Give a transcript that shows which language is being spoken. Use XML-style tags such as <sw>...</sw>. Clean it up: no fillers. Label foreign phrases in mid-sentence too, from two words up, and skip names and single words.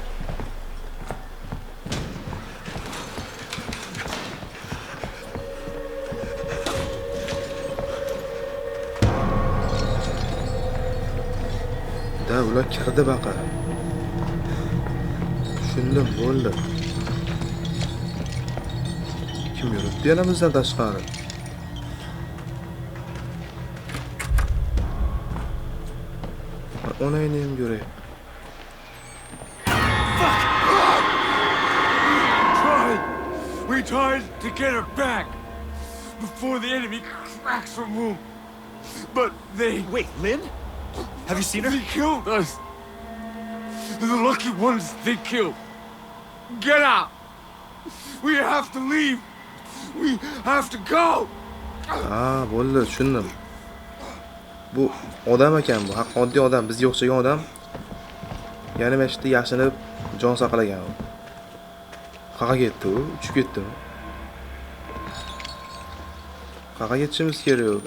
<uz>Da ular kirdi baqa. Tushundim, bo'ldi. Kim yuribdi yana bizdan tashqari? Onayni ham ko'ray.</uz> <en>We tried to get her back before the enemy cracks her womb. But they Wait, Lynn? Have you seen her? killed us. The lucky ones they killed. Get out. We have to leave. We have to go.</en> <uz>Ha, bo'ldi, tushundim. Bu odam ekan bu, haq oddiy odam, bizga o'xshagan odam. Yana mana shu yashinib jon saqlagan u. Qaqa ketdi u, uchib ketdi. Qaqa ketishimiz kerak.</uz>